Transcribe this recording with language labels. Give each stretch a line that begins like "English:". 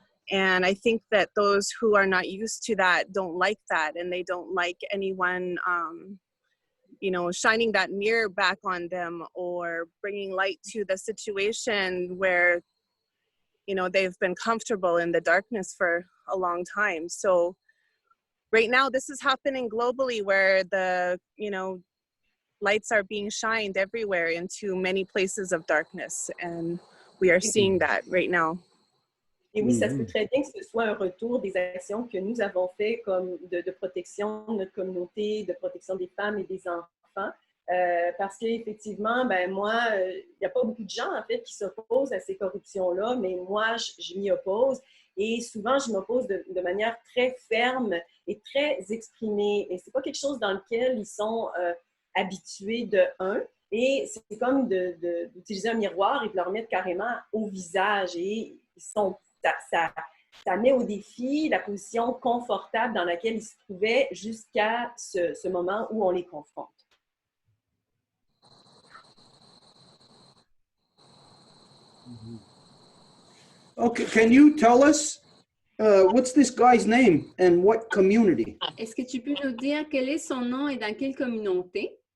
English: And I think that those who are not used to that don't like that, and they don't like anyone, you know, shining that mirror back on them or bringing light to the situation where, you know, they've been comfortable in the darkness for a long time. So right now, this is happening globally, where the, you know, lights are being shined everywhere into many places of darkness. And we are seeing that right now.
French: Et oui, ça se peut très bien que ce soit un retour des actions que nous avons fait comme de protection de notre communauté, de protection des femmes et des enfants. Parce qu'effectivement, ben moi, il n'y a pas beaucoup de gens, en fait, qui s'opposent à ces corruptions-là, mais moi, je m'y oppose. Et souvent, je m'oppose de manière très ferme et très exprimée. Et c'est pas quelque chose dans lequel ils sont habitués de un. Et c'est comme d'utiliser un miroir et de leur mettre carrément au visage. Et ils sont, ça met au défi la position confortable dans laquelle ils se trouvaient jusqu'à ce moment où on les confronte.
English: Okay, can you tell us what's this guy's name and what community?
French: Est-ce que tu peux nous dire quel est son nom et dans quelle communauté?